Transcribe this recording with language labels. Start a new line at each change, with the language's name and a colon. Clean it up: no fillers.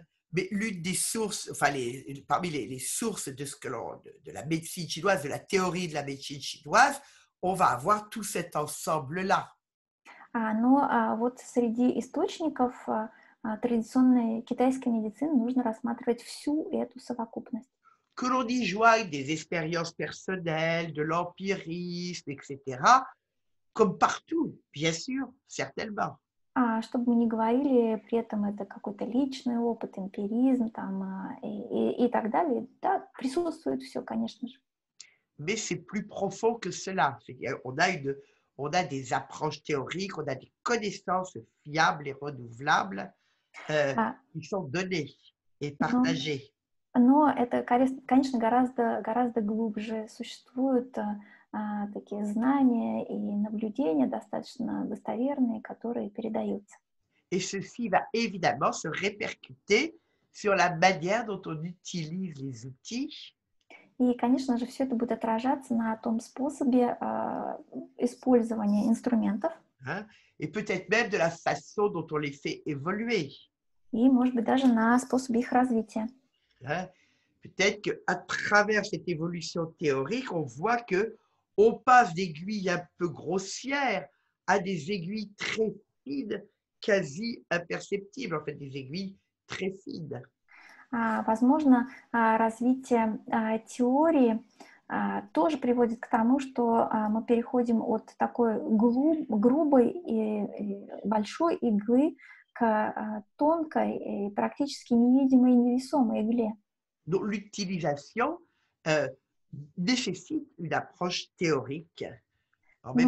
French: Mais l'une des sources, enfin parmi les sources de, de la médecine chinoise, de la théorie de la médecine chinoise, on va avoir tout cet ensemble-là.
Russian: Но вот sреди источников традиционной китайской медицины нужно рассматривать всю эту совокупность.
French: Que l'on y joigne des expériences personnelles, de l'empirisme, etc., comme partout, bien sûr, certainement.
Russian: Чтобы мы не говорили, при этом это какой-то личный опыт, эмпиризм там, и так далее. Да, присутствует все, конечно же.
French: Mais c'est plus profond que cela. On a des approches théoriques, on a des connaissances fiables et renouvelables qui sont données et partagées.
Russian: Но это, конечно, гораздо глубже. Существуют такие знания и наблюдения достаточно достоверные, которые передаются.
French: Et ceci va évidemment se répercuter sur la manière dont on utilise les outils.
Russian: И, конечно же, все это будет отражаться на том способе использования инструментов.
French: Et peut-être même de la façon dont on les fait évoluer.
Russian: И, может быть, даже на способе их развития.
French: Peut-être qu'à travers cette évolution théorique, on voit qu'on passe d'aiguilles un peu grossières à des aiguilles très fines quasi imperceptibles, en fait, des aiguilles très fines.
Russian: Возможно, развитие теории тоже приводит к тому, что мы переходим от такой грубой и большой иглы к тонкой и практически невидимой и невесомой игле.
French: Donc, l'utilisation nécessite une approche théorique en même